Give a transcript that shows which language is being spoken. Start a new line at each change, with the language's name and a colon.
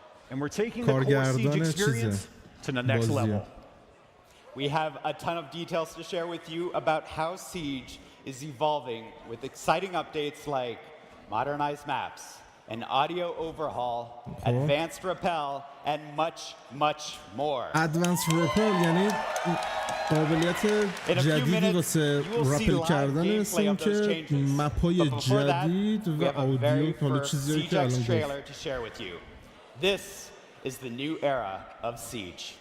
English: And we're taking the core Siege experience to the next level. We have a ton of details to share with you about how Siege is evolving with exciting updates like modernized maps, an audio overhaul, advanced rappel, and much, much more.
Persian: Advanced rappel یعنی قابلیت جدیدی واسه رپل کردن هستن که مپای جدید و آدیو حالا چیزی که الان گفت.
English: This is the new era of Siege.